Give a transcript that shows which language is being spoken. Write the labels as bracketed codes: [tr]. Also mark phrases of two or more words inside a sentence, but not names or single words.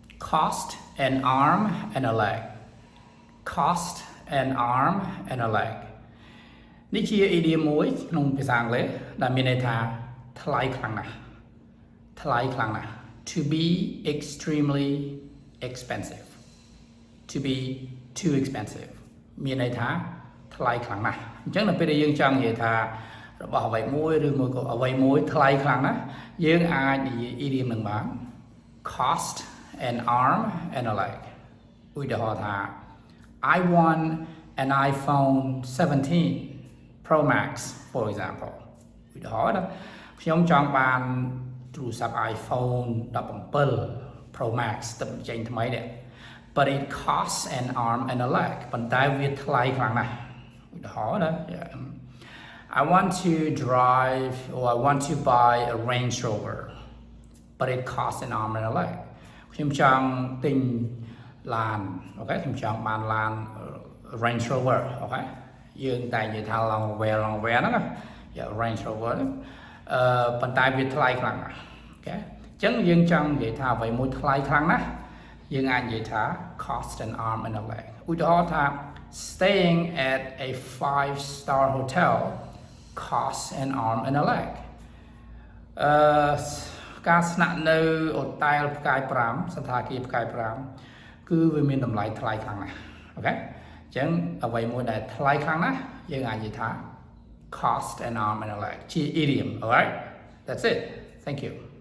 [en] cost an arm and a leg cost an arm and a leg [km] នេះជា idiom មួយក្នុងភាសាអង់គ្លេសដែលមានន័យថាថ្លៃខ្លាំងណាស់ [en] to be extremely expensive to be too expensive [km] មានន័យថាថ្លៃខ្លាំងណាស់អញ្ចឹងនៅពេលដែលយើងចង់និយាយថារបស់អ្វីមួយឬមួយក៏អ្វីមួយថ្លៃខ្លាំងណាស់យើងអាចនិយាយ idiom នឹងបាន [en] cost an arm and a leg [km] ឧទាហរណ៍ថា [en] I want an iPhone 17 Pro Max for example [km] ឧទាហរណ៍ណាខ្ញុំចង់បានទូរស័ព្ទ iPhone 17 Pro Max ទឹកចេញថ្មីនេះ [en] but it costs an arm and a leg [km] ប៉ុន្តែវាថ្លៃខ្លាំងណាស់ឧទាហរណ៍ណា [en] I want to drive or I want to buy a Range Rover but it costs an arm and a leg [km] ខ្ញុំចង់ទិញឡានអូខេខ្ញុំចង់បានឡាន Range Rover អូខេយើងតែនិយាយថា [en] long way [km] ហ្នឹងណា Range Rover ប៉ុន្តែវាថ្លៃខ្លាំងណាស់អូខេអញ្ចឹងយើងចង់និយាយថាអ្វីមួយថ្លៃខ្លាំងណាស់យើងអាចនិយាយថា [en] cost an arm and a leg [km] ឧទាហរណ៍ថា [en] staying at a 5-star hotel costs an arm and a leg [km] ការស្នាក់នៅហូតែលផ្កាយ5សណ្ឋាគារផ្កាយ5គឺវាមានតម្លៃថ្លៃខ្លាំងណាស់អូខេអញ្ចឹងអ្វីមួយដែលថ្លៃខ្លាំងណាស់យើងអាចនិយាយថា [en] cost an arm and a leg [km] ជា idiom [en] alright that's it thank you